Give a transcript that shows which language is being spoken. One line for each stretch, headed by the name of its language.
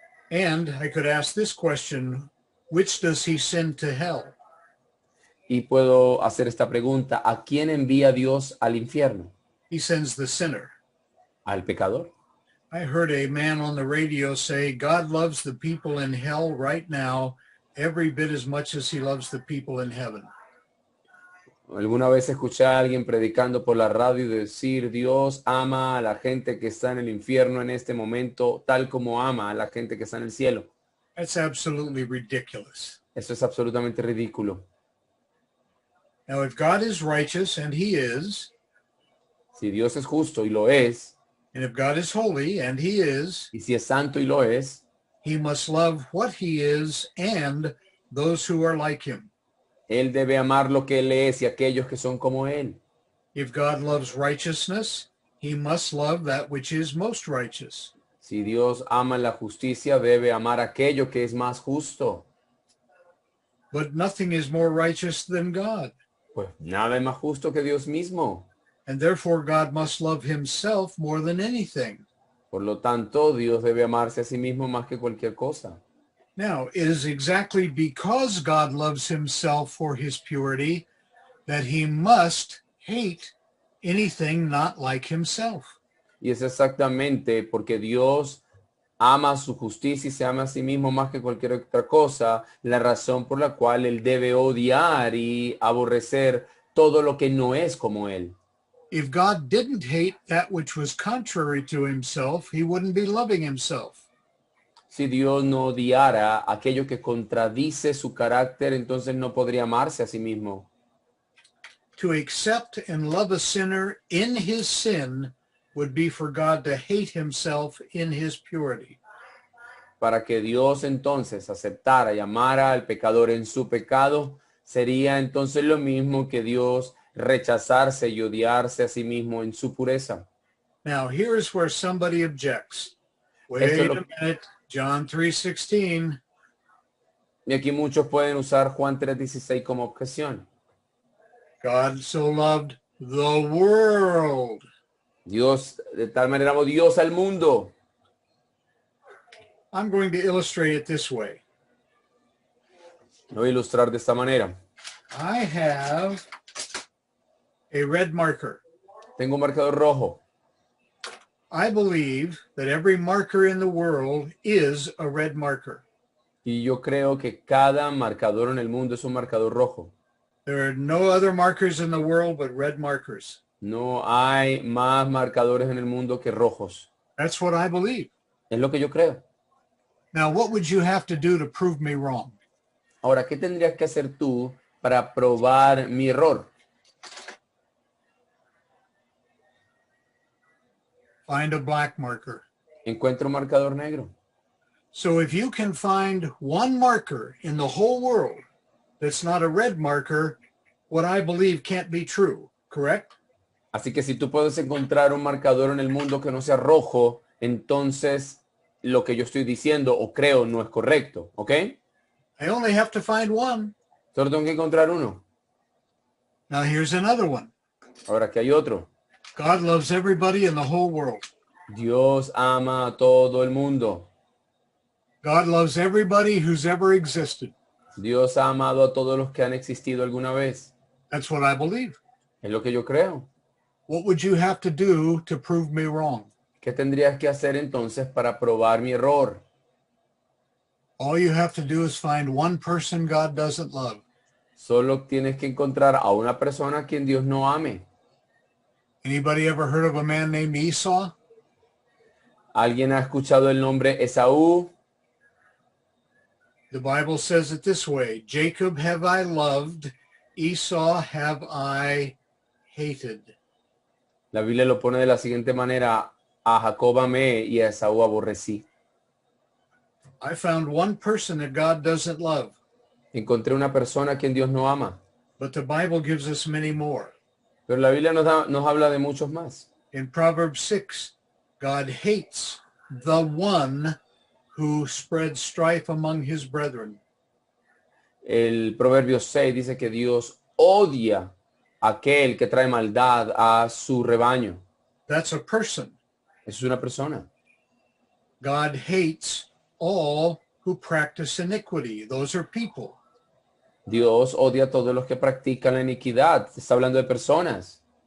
English: And I could ask this question, which does he send to hell?
Spanish: Y puedo hacer esta pregunta, ¿a quién envía Dios al infierno?
English: He sends the sinner.
Spanish: ¿Al pecador?
English: I heard a man on the radio say, God loves the people in hell right now every bit as much as he loves the people in heaven.
Spanish: Alguna vez escuché a alguien predicando por la radio decir, Dios ama a la gente que está en el infierno en este momento, tal como ama a la gente que está en el cielo.
English: That's absolutely ridiculous.
Spanish: Eso es absolutamente ridículo.
English: Now, if God is righteous, and he is,
Spanish: Si Dios es justo y lo es,
English: and if God is holy, and he is,
Spanish: y si es santo y lo es,
English: he must love what he is and those who are like him.
Spanish: Él debe amar lo que Él es y aquellos que son como Él.
English: If God loves righteousness, he must love that which is most righteous.
Spanish: Si Dios ama la justicia, debe amar aquello que es más justo.
English: But nothing is more righteous than God.
Spanish: Pues nada es más justo que Dios mismo.
English: And therefore God must love himself more than anything.
Spanish: Por lo tanto, Dios debe amarse a sí mismo más que cualquier cosa.
English: Now, it is exactly because God loves himself for his purity that he must hate anything not like himself.
Spanish: Y es exactamente porque Dios ama su justicia y se ama a sí mismo más que cualquier otra cosa, la razón por la cual Él debe odiar y aborrecer todo lo que no es como Él.
English: If God didn't hate that which was contrary to himself, he wouldn't be loving himself.
Spanish: Si Dios no odiara aquello que contradice su carácter, entonces no podría amarse a sí mismo.
English: To accept and love a sinner in his sin would be for God to hate himself in his purity.
Spanish: Para que Dios entonces aceptara y amara al pecador en su pecado, sería entonces lo mismo que Dios rechazarse y odiarse a sí mismo en su pureza.
English: Now, here's where somebody objects. Wait
Spanish: Esto es
English: a
Spanish: lo-
English: minute, John 3:16.
Spanish: Y aquí muchos pueden usar Juan 3:16 como objeción.
English: God so loved the world.
Spanish: Dios, de tal manera amó Dios al mundo.
English: I'm going to illustrate it this way.
Spanish: Lo voy a ilustrar de esta manera.
English: I have a red marker.
Spanish: Tengo un marcador rojo.
English: I believe that every marker in the world is a red marker.
Spanish: Y yo creo que cada marcador en el mundo es un marcador rojo.
English: There are no other markers in the world but red markers.
Spanish: No hay más marcadores en el mundo que rojos.
English: That's what I believe.
Spanish: Es lo que yo creo.
English: Now, what would you have to do to prove me wrong?
Spanish: Ahora, ¿qué tendrías que hacer tú para probar mi error?
English: Find a black marker.
Spanish: Encuentro un marcador negro.
English: So if you can find one marker in the whole world that's not a red marker, what I believe can't be true, correct?
Spanish: Así que si tú puedes encontrar un marcador en el mundo que no sea rojo, entonces lo que yo estoy diciendo o creo no es correcto, ¿ok?
English: I only have to find one.
Spanish: Solo tengo que encontrar uno.
English: Now here's another one.
Spanish: Ahora aquí hay otro.
English: God loves everybody in the whole world.
Spanish: Dios ama a todo el mundo.
English: God loves everybody who's ever existed.
Spanish: Dios ha amado a todos los que han existido alguna vez.
English: That's what I believe.
Spanish: Es lo que yo creo.
English: What would you have to do to prove me wrong?
Spanish: ¿Qué tendrías que hacer entonces para probar mi error?
English: All you have to do is find one person God doesn't love.
Spanish: Solo tienes que encontrar a una persona a quien Dios no ame.
English: Anybody ever heard of a man named Esau?
Spanish: ¿Alguien ha escuchado el nombre Esaú?
English: The Bible says it this way: Jacob have I loved, Esau have I hated.
Spanish: La Biblia lo pone de la siguiente manera: a Jacob amé y a Esaú aborrecí.
English: I found one person that God doesn't love,
Spanish: Encontré una persona a quien Dios no ama,
English: but the Bible gives us many more.
Spanish: pero la Biblia nos habla de muchos más.
English: In Proverbs 6, God hates the one who spreads strife among his brethren.
Spanish: El Proverbio 6 dice que Dios odia a aquel que trae maldad a su rebaño.
English: That's a person.
Spanish: Es una persona.
English: God hates all who practice iniquity. Those are people.
Spanish: Dios odia a todos los que practican la iniquidad. Está hablando de personas.